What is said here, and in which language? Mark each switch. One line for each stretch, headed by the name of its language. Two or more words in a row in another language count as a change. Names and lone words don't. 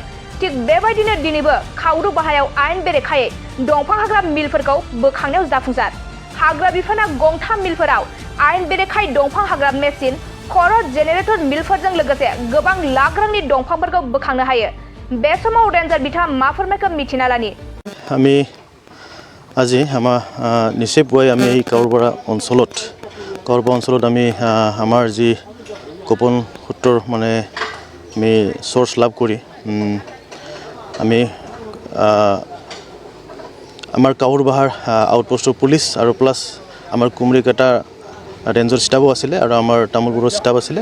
Bodo: थिग बेबायदिनो दिनैबो काउरबाहायाव आयेन बेरेखायै दंफां हाग्रा मिलफोरखौ बोखांनायाव जाफुंसार। हाग्रा बिफाना गंथाम मिलफोराव आयेन बेरेखायै दंफां हाग्रा मेसिन खर' जेनेरेटर मिलफोरजों लोगोसे गोबां लाख रांनि दंफांफोरखौ बोखांनो हायो। बे समाव रेन्जार बिथाङा मा फोरमायखो मिथिना लानि।
Assamese: আমি আজি আমাৰ নিচেই পুৱাই আমি এই কাউৰবাৰা অঞ্চলত আমি আমাৰ যি গোপন সূত্ৰৰ মানে আমি চ'ৰ্চ লাভ কৰি আমি আমাৰ কাউৰবাহাৰ আউটপোষ্টৰ পুলিচ আৰু প্লাছ আমাৰ কুমৰিকাটা ৰেঞ্জৰ ষ্টাফো আছিলে আৰু আমাৰ তামোলপুৰৰ ষ্টাফ আছিলে।